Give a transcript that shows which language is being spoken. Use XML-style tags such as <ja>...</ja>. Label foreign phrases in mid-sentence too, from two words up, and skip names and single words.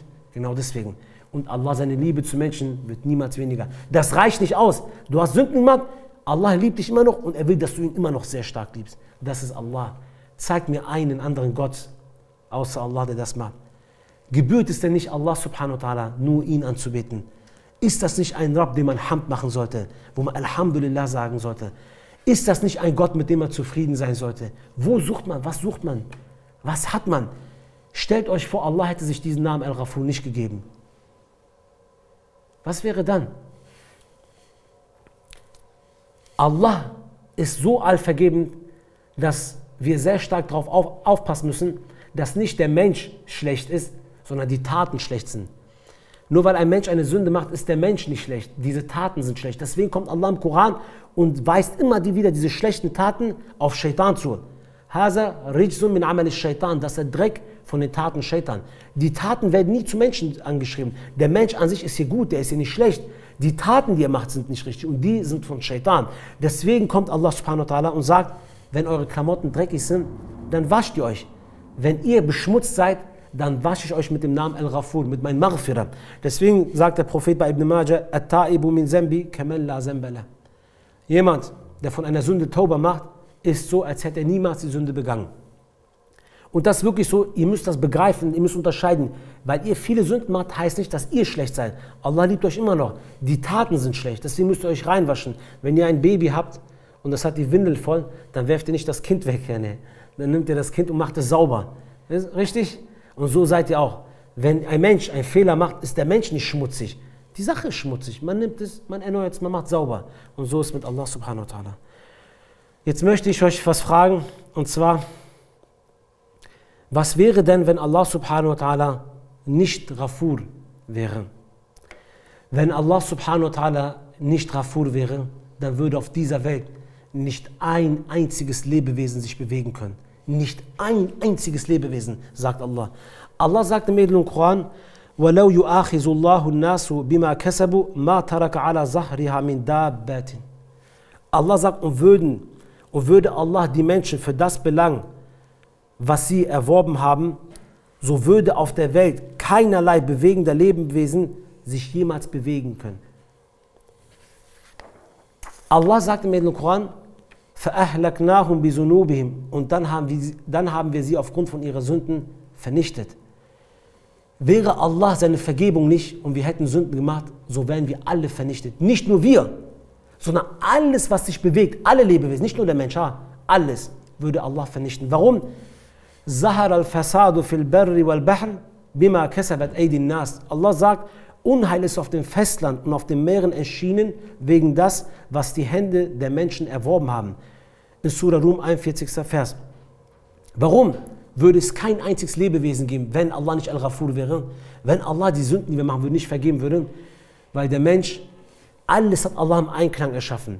<de>Genau deswegen. Und Allah, seine Liebe zu Menschen wird niemals weniger. Das reicht nicht aus. Du hast Sünden gemacht, Allah liebt dich immer noch und er will, dass du ihn immer noch sehr stark liebst. Das ist Allah. Zeig mir einen anderen Gott, außer Allah, der das macht. Gebührt es denn nicht Allah</de> <ar>سبحانه وتعالى,</ar> <de>nur ihn anzubeten? Ist das nicht ein Rabb, dem man Hamd machen sollte, wo man Alhamdulillah sagen sollte? Ist das nicht ein Gott, mit dem man zufrieden sein sollte? Wo sucht man? Was sucht man? Was hat man? Stellt euch vor, Allah hätte sich diesen Namen Al-Ghafur nicht gegeben. Was wäre dann? Allah ist so allvergebend, dass wir sehr stark darauf aufpassen müssen, dass nicht der Mensch schlecht ist, sondern die Taten schlecht sind. Nur weil ein Mensch eine Sünde macht, ist der Mensch nicht schlecht. Diese Taten sind schlecht. Deswegen kommt Allah im Koran und weist immer wieder diese schlechten Taten auf Shaitan zu.</de> <ar>هذا رجس من عمل الشيطان,</ar> <de>das ist der Dreck von den Taten Shaitan. Die Taten werden nie zu Menschen angeschrieben. Der Mensch an sich ist hier gut, der ist hier nicht schlecht. Die Taten, die er macht, sind nicht richtig und die sind von Shaitan. Deswegen kommt Allah</de> <ar>سبحانه وتعالى</ar> <de>und sagt, wenn eure Klamotten dreckig sind, dann wascht ihr euch. Wenn ihr beschmutzt seid, dann wasche ich euch mit dem Namen Al-Ghafur, mit meinem Maghfirah. Deswegen sagt der Prophet bei Ibn Majah,</de> <ar>التائب من الذنب كمن لا ذنب له.</ar> <de>Jemand, der von einer Sünde Tauba macht, ist so, als hätte er niemals die Sünde begangen. Und das ist wirklich so, ihr müsst das begreifen, ihr müsst unterscheiden. Weil ihr viele Sünden macht, heißt nicht, dass ihr schlecht seid. Allah liebt euch immer noch. Die Taten sind schlecht, deswegen müsst ihr euch reinwaschen. Wenn ihr ein Baby habt und das hat die Windel voll, dann werft ihr nicht das Kind weg. Dann nimmt ihr das Kind und macht es sauber. Richtig? Und so seid ihr auch. Wenn ein Mensch einen Fehler macht, ist der Mensch nicht schmutzig. Die Sache ist schmutzig. Man nimmt es, man erneuert es, man macht sauber. Und so ist mit Allah</de> <ar>سبحانه وتعالى.</ar> <de>Jetzt möchte ich euch was fragen, und zwar, was wäre denn, wenn Allah</de> <ar>سبحانه وتعالى</ar> <de>nicht Ghafur wäre? Wenn Allah</de> <ar>سبحانه وتعالى</ar> <de>nicht Ghafur wäre, dann würde auf dieser Welt nicht ein einziges Lebewesen sich bewegen können. Nicht ein einziges Lebewesen, sagt Allah. Allah sagt im edlen Koran,</de> <ar>وَلَوْ يُؤَاخِذُ اللَّهُ النَّاسُ بِمَا كَسَبُوا مَا تَرَكَ عَلَى ظَهْرِهَا مِنْ دَابَّةٍ.</ar> <de>Allah sagt, und würde Allah die Menschen für das belangen, was sie erworben haben, so würde auf der Welt keinerlei bewegender Lebewesen sich jemals bewegen können. Allah sagt im edlen Koran,</de> <ar>فَأَهْلَكْنَاهُمْ بِذُنُوبِهِمْ,</ar> <de>und dann haben wir sie aufgrund von ihren Sünden vernichtet. Wäre Allah seine Vergebung nicht und wir hätten Sünden gemacht, so wären wir alle vernichtet. Nicht nur wir, sondern alles, was sich bewegt, alle Lebewesen, nicht nur der Mensch, alles würde Allah vernichten. Warum?</de> <ar>ظهر الفساد في البر والبحر بما كسبت أيدي الناس.</ar> <de>Allah sagt, Unheil ist auf dem Festland und auf den Meeren erschienen wegen das, was die Hände der Menschen erworben haben. In Surah Rum 41. Vers. Warum würde es kein einziges Lebewesen geben, wenn Allah nicht Al-Ghafur wäre? Wenn Allah die Sünden, die wir machen, nicht vergeben würde? Weil der Mensch, alles hat Allah im Einklang erschaffen.</de>